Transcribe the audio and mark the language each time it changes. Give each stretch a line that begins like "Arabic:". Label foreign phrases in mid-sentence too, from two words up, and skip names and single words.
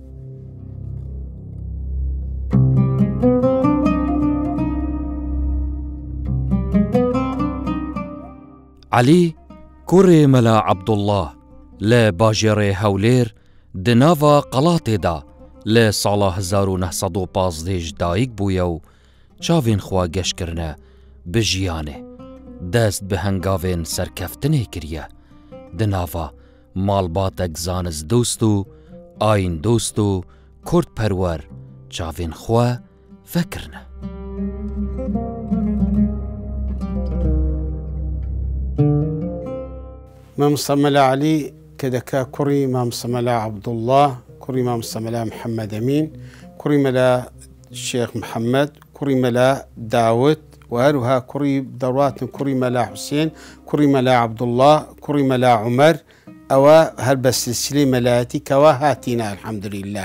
Kurdish: Elî kurê Mela Abdullah li bajêrê Hewlêr di nava Qelatê da li sala 1915 ji dayîk bûye û çavên xwe geşkirine bi jiyanê dest bi hengavên serkeftinê kiriye. Di nava malbatek zanistdost û ayîndost û kurdperwer çavên xwe vekirine.
Central Kurdish: مامۆستا مەلا عەلی کە دەکا کوڕی مامۆستا مەلا عەبدوڵڵاه، کوڕی مامۆستا مەلا محەممەد ئەمین، کوڕی مەلا شێخ محەممەد، کوڕی مەلا داوت و هەروها کوڕی دەوڵاتن کوڕی مەلا حوسێن، کوڕی مەلا عەبدوڵڵاه، کوڕی مەلا عومەر، ئەوە هەر بە سلسلەی مەلایەتی کەوا هاتینە ئەلحەمدولیللا.